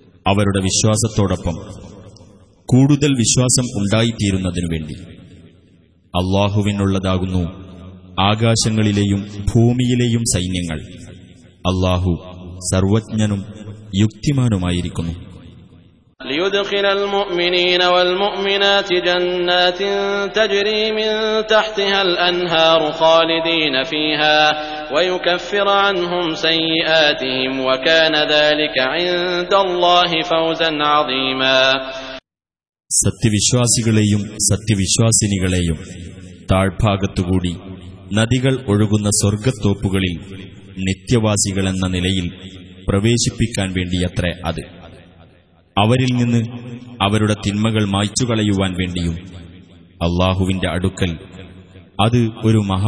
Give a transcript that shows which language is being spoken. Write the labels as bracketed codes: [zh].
[ml] അവരുടെ വിശ്വാസത്തോടൊപ്പം കൂടുതൽ വിശ്വാസം ഉണ്ടായിത്തീരുന്നതിനു വേണ്ടി അല്ലാഹുവിനുള്ളതാകുന്നു ആകാശങ്ങളിലെയും ഭൂമിയിലെയും സൈന്യങ്ങൾ. അല്ലാഹു സർവജ്ഞനും യുക്തിമാനുമായിരിക്കുന്നു. [ar] ليدخل المؤمنين والمؤمنات جنات تجري من تحتها الأنهار خالدين فيها ويكفر عنهم سيئاتهم وكان ذلك عند الله فوزا عظيما. [ml] സത്യവിശ്വാസികളെയും സത്യവിശ്വാസിനികളെയും താഴ്ഭാഗത്തുകൂടി നദികൾ ഒഴുകുന്ന സ്വർഗത്തോപ്പുകളിൽ നിത്യവാസികളെന്ന നിലയിൽ പ്രവേശിപ്പിക്കാൻ വേണ്ടിയത്രേ അത്. അവരിൽ നിന്ന് അവരുടെ തിന്മകൾ മായ്ച്ചുകളയുവാൻ വേണ്ടിയും അല്ലാഹുവിന്റെ അടുക്കൽ അത് ഒരു